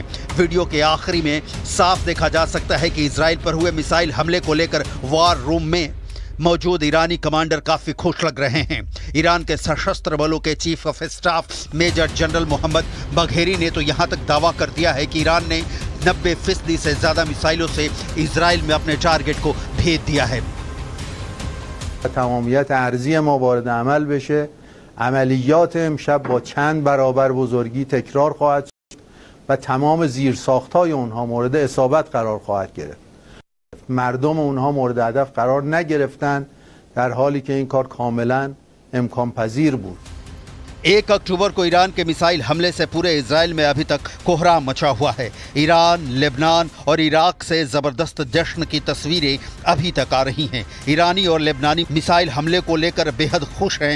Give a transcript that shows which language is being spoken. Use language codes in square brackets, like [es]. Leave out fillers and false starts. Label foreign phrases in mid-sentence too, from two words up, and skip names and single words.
[hi] वीडियो के आखिरी में साफ देखा जा सकता है कि इजराइल पर हुए मिसाइल हमले को लेकर [en] war room [hi] में मौजूद ईरानी कमांडर काफी खुश लग रहे हैं। ईरान के सशस्त्र बलों के [en] chief of staff Major General [hi] मोहम्मद बघेरी ने तो यहां तक दावा कर दिया है कि ईरान ने 90% से ज्यादा मिसाइलों से इजराइल में अपने टारगेट को भेज दिया है। [fa] تمامیت ارضی ما وارد عمل بشه، عملیات امشب با چند برابر بزرگی تکرار خواهد شد و تمام زیرساخت‌های اونها مورد اصابت قرار خواهد گرفت. مردم اونها مورد هدف قرار نگرفتن، در حالی که این کار کاملا امکان پذیر بود. [hi] 1 अक्टूबर को ईरान के मिसाइल हमले से पूरे इजराइल में अभी तक कोहराम मचा हुआ है। ईरान, लेबनान और इराक से जबरदस्त जश्न की तस्वीरें अभी तक आ रही हैं। ईरानी और लेबनानी मिसाइल हमले को लेकर बेहद खुश हैं।